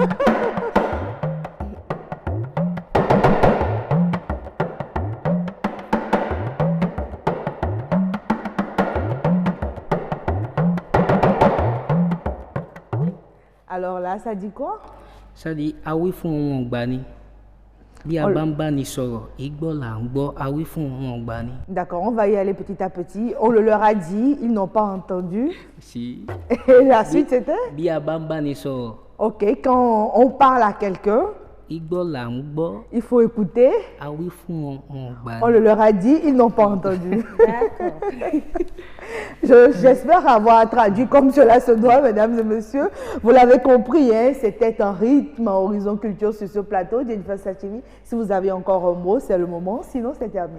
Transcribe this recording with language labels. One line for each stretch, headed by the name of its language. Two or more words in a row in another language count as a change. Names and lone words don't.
French: Alors là, ça dit quoi? Ça dit
Yoruba: awi fún wọn gbani. Bí a bá ń bá ni sọ̀rọ̀, igbó là ń gbọ́ awi fún wọn gbani.
French: D'accord, on va y aller petit à petit. On le leur a dit, ils n'ont pas entendu. Si. Et la suite c'était?
Yoruba: Bí a bá ń bá ni sọ̀rọ̀.
French: Ok, quand on parle à quelqu'un,
Yoruba: igbó là ń gbọ́.
French: Il faut écouter.
Yoruba: Awi fún wọn gbani.
French: On le leur a dit, ils n'ont pas entendu. D'accord. J'espère avoir traduit comme cela se doit, mesdames et messieurs. Vous l'avez compris, hein, c'était un rythme à Horizon Culture sur ce plateau. Jennifer Satimi, si vous avez encore un mot, c'est le moment. Sinon, c'est terminé.